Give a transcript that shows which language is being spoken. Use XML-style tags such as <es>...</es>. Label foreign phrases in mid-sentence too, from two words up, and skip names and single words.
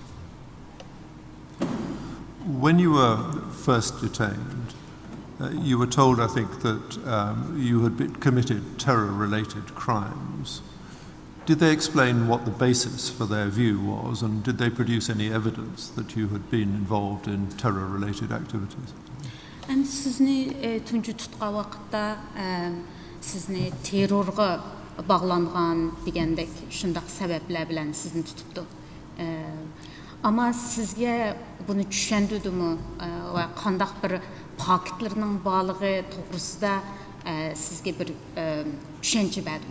<en>When you were first detained, you were told, I think, that you had committed terror-related crimes. Did they explain what the basis for their view was, and did they produce any evidence that you had been involved in terror-related activities?</en> <uz>And sizni tuncu tutqan vaqtda sizni terrorga bağlanğan degandek shundaq sabablar bilan sizni tutibdi. Ama sizga buni tushundimi va qandaq bir faktlarning borligi to'g'risida sizga bir tushuncha berdimi?</uz>